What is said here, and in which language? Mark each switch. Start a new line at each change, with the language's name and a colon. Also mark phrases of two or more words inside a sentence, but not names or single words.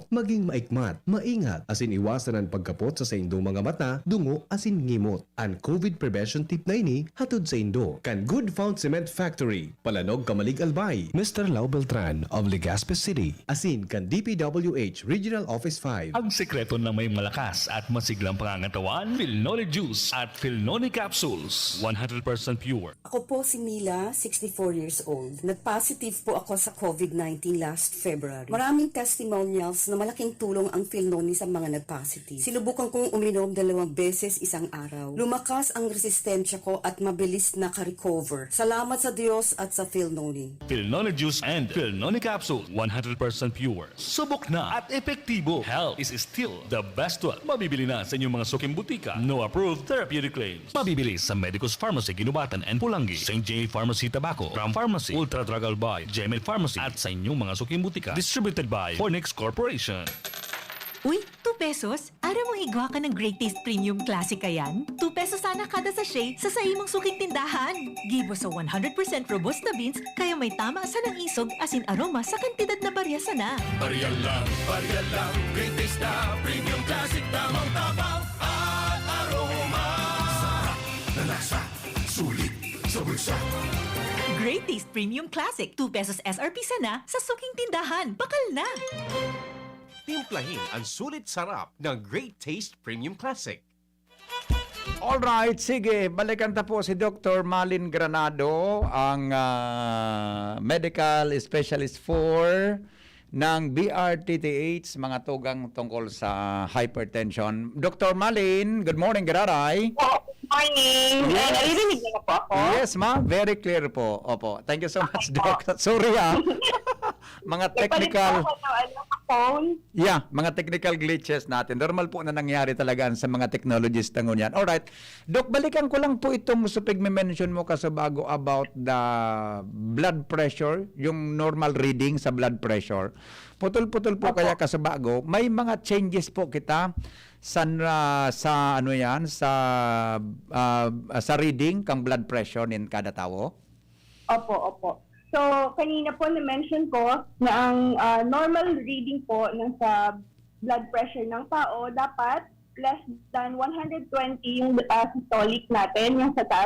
Bikol: Maging maikmat, maingat, asin iwasan ang pagkapot sa saindong mga mata, dungo, asin ngimot. Ang COVID prevention tip na ini, hatod sa indo. Kan Good Found Cement Factory, Palanog, Kamalig, Albay. Mr. Lau Beltran of Legazpi City. Asin kan DPWH Regional Office 5.
Filipino: Ang sekreto ng may malakas at masiglang pangangatawan, Philnoni Juice at Philnoni Capsules.
English: 100% pure.
Filipino: Ako po si Mila, 64 years old. Nag-positive po ako sa COVID-19
English: last February.
Filipino: Maraming testimonials na malaking tulong ang Philnoni sa mga nag-positive. Sinubukan kong uminom 2 beses isang araw. Lumakas ang resistensya ko at mabilis na ka-recover. Salamat sa Diyos at sa Philnoni.
English: Philnoni Juice and Philnoni Capsule.
Filipino: 100% pure. Subok na at epektibo.
English: Health is still the best one.
Filipino: Mabibili na sa inyong mga suking butika.
English: No approved therapeutic claims.
Filipino: Mabibili sa Medicus Pharmacy, Ginubatan and Pulangi. St. J. Pharmacy, Tabaco. Ram Pharmacy. Ultra Drug Albay, Gemel Pharmacy at sa inyong mga suking butika.
English: Distributed by Fornix Corporation.
Bikol: Uy, 2 pesos? Ara mo higwa ka ng Great Taste Premium Classic kayan? 2 pesos sana kada sachet sa imong suking tindahan. Gibo sa 100%
English: robusta beans,
Bikol: kaya may tama sa ng isog asin aroma sa kantidad na barya sana.
Filipino: Barya lang, Great Taste na Premium Classic, tamang tabang at aroma. Sarap na lasa, sulit sa bulsa.
Bikol: Great Taste Premium Classic. 2 pesos SRP sana sa suking tindahan. Bakal na!
Filipino: Timplahin ang sulit sarap ng Great Taste Premium Classic.
Bikol: Alright, sige. Balikan ta po si Dr. Malin Granado, ang
English: medical specialist
Bikol: for ng BRTTH, mga tugang tungkol sa hypertension. Dr. Malin,
English: good morning,
Bikol: Gararay.
English: Morning. Yes.
Filipino: Naririnig niyo po ako?
English: Yes, ma'am. Very clear po. Opo. Thank you so much, Doc. Sorry, mga technical...
Filipino: Yeah, mga
English: technical glitches
Filipino: natin. Normal po na nangyari talaga sa mga technologies tango niyan. Alright. Doc, balikan ko lang po itong mention mo kasabago about the
English: blood pressure,
Filipino: yung normal reading sa
English: blood pressure.
Bikol: Putol-putol po kaya kasabago. May mga changes po kita sa ano yan, sa reading kang
English: blood pressure
Bikol: nin kada tao?
Filipino: Opo. So, kanina po na-mention ko na ang normal reading po ng sa
English: blood pressure
Filipino: ng tao dapat less than 120 yung systolic natin, yung sa taas.